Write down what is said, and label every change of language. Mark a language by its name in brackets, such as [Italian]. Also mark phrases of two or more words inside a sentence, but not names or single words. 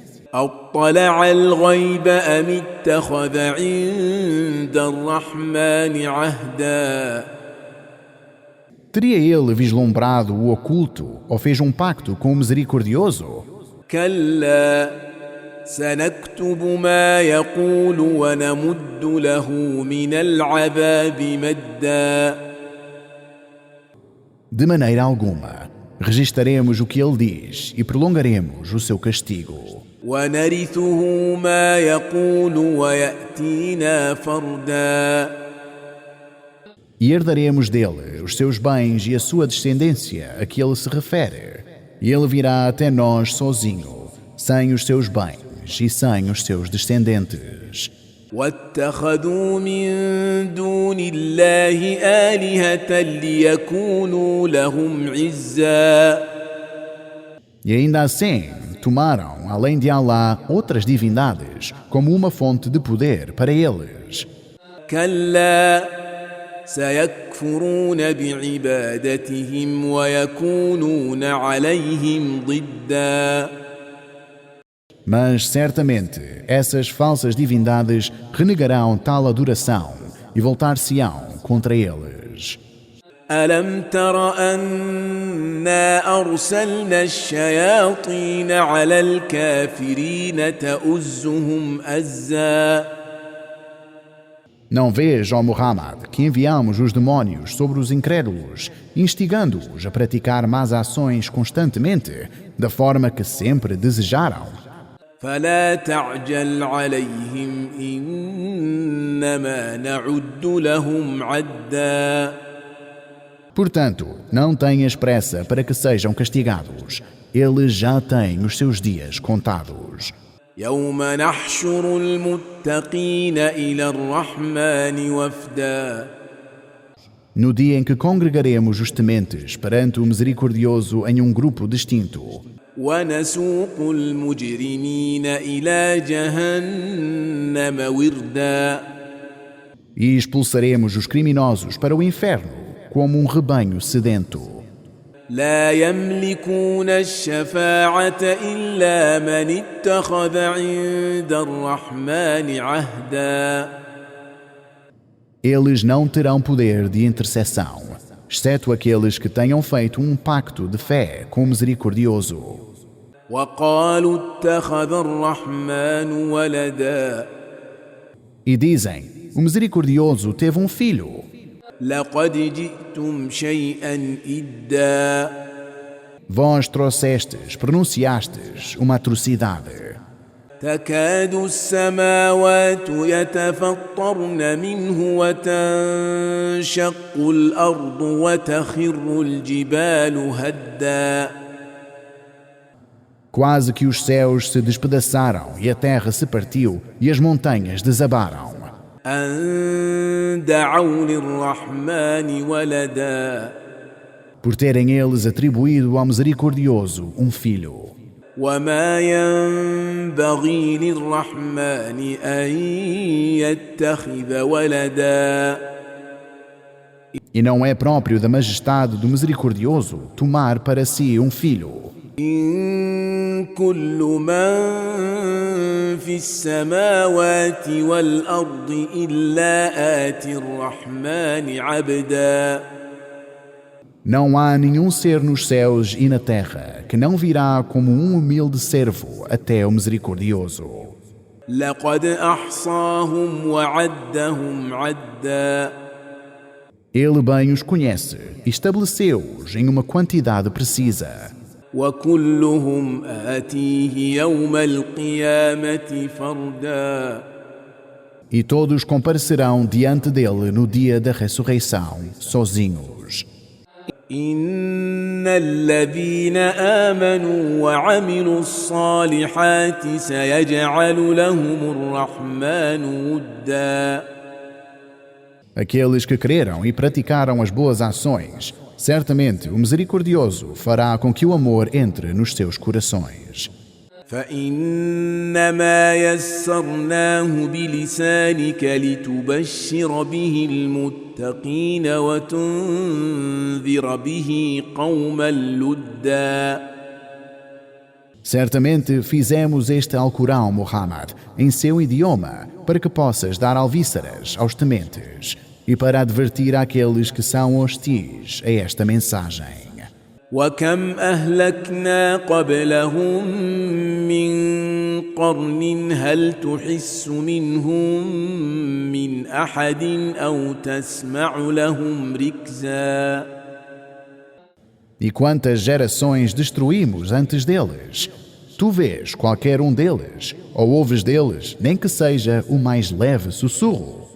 [Arabic] أطلع الغيب أم اتخذ عند الرحمن عهدا. [Portuguese] Teria ele vislumbrado o oculto ou fez um pacto com o Misericordioso? [Arabic] كلا سنكتب ما يقول ونمد له من العذاب مدا. [Portuguese] De maneira alguma. Registaremos o que ele diz e prolongaremos o seu castigo. [Arabic] ونرثه ما يقول ويأتينا فردا. [Portuguese] E herdaremos dele os seus bens e a sua descendência a que ele se refere. E ele virá até nós sozinho, sem os seus bens e sem os seus descendentes. [Arabic] واتخذوا من دون الله آلهة ليكونوا لهم عزا. [Portuguese] E ainda assim, tomaram, além de Allah, outras divindades, como uma fonte de poder para eles. [Arabic] كلا سيكفرون بعبادتهم ويكونون عليهم ضدا. [Portuguese] Mas certamente essas falsas divindades renegarão tal adoração e voltar-se-ão contra eles. [Arabic] ألم تر أنا أرسلنا الشياطين على الكافرين تؤزهم أزا. [Portuguese] Não vês, ó Muhammad, que enviamos os demónios sobre os incrédulos, instigando-os a praticar más ações constantemente, da forma que sempre desejaram? [Arabic] فلا تعجل عليهم إنما نعد لهم عدا. [Portuguese] Portanto, não tenhas pressa para que sejam castigados. Eles já têm os seus dias contados. [Arabic] يوم نحشر المتقين إلى الرحمن وفدا [Portuguese] No dia em que congregaremos os tementes perante o misericordioso em um grupo distinto, [Arabic] ونسوق المجرمين إلى جهنم وردا [Portuguese] e expulsaremos os criminosos para o inferno como um rebanho sedento. [Arabic] لا يملكون الشفاعة إلا من اتخذ عند الرحمن عهدا [Portuguese] Eles não terão poder de intercessão, exceto aqueles que tenham feito um pacto de fé com o misericordioso. [Arabic] وقالوا اتخذ الرحمن ولدا [Portuguese] E dizem, o misericordioso teve um filho. [Arabic] لقد جئتم شيئا إدا [Portuguese] Vós trouxestes, pronunciastes uma atrocidade. [Arabic] تكاد السماوات يتفطرن منه وتنشق الأرض وتخر الجبال هدا [Portuguese] Quase que os céus se despedaçaram e a terra se partiu e as montanhas desabaram. [Arabic] أن دعوا للرحمن ولدا [Portuguese] Por terem eles atribuído ao misericordioso um filho. [Arabic] وما ينبغي للرحمن أن يتخذ ولدا [Portuguese] E não é próprio da majestade do misericordioso tomar para si um filho. [Arabic] إن كل من في السماوات والأرض إلا آتي الرحمن عبدا [Portuguese] Não há nenhum ser nos céus e na terra que não virá como um humilde servo até o misericordioso. [Arabic] لقد أحصاهم وعدهم عدا [Portuguese] Ele bem os conhece e estabeleceu-os em uma quantidade precisa. [Arabic] وكلهم آتيه يوم القيامة فردا [Portuguese] E todos comparecerão diante dele no dia da ressurreição, sozinhos. [Arabic] إن الذين آمنوا وعملوا الصالحات سيجعل لهم الرحمن ودا [Portuguese] Aqueles que creram e praticaram as boas ações, certamente o misericordioso fará com que o amor entre nos seus corações. [Arabic] فإنما يسرناه بلسانك لتبشر به المتقين وتنذر به قوما لدا [Portuguese] Certamente fizemos este Alcorão, Muhammad, em seu idioma, para que possas dar alvíceras aos tementes e para advertir aqueles que são hostis a esta mensagem. [Arabic] وكم أهلكنا قبلهم من قرن هل تحس منهم من أحد أو تسمع لهم ركزا [Portuguese] E quantas gerações destruímos antes deles? Tu vês qualquer um deles, ou ouves deles, nem que seja o mais leve sussurro.